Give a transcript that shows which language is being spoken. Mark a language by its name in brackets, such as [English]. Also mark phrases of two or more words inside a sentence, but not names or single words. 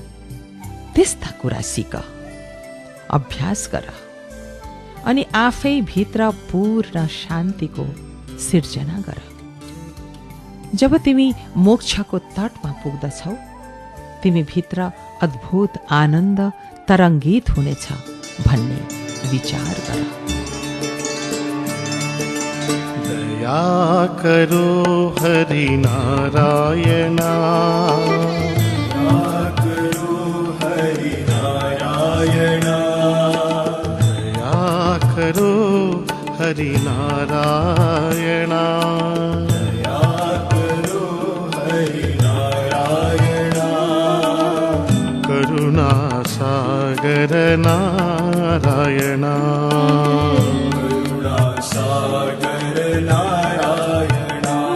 [Nepali] त्यस्ता कुरा सिक, अभ्यास गर अनि आफै भित्र पूर्ण शान्तिको सिर्जना गर। जब तिमी मोक्षको तटमा पुग्दछौ, तिमी भित्र अद्भुत आनन्द तरङ्गित हुनेछ भन्ने विचार गर। [Hindi] दया करो हरि नारायणा, दया करो हरि नारायणा, दया करो हरि नारायणा, दया करो हरि नारायणा, करुणा सागर नारायणा, करुणा सागर नारायणा,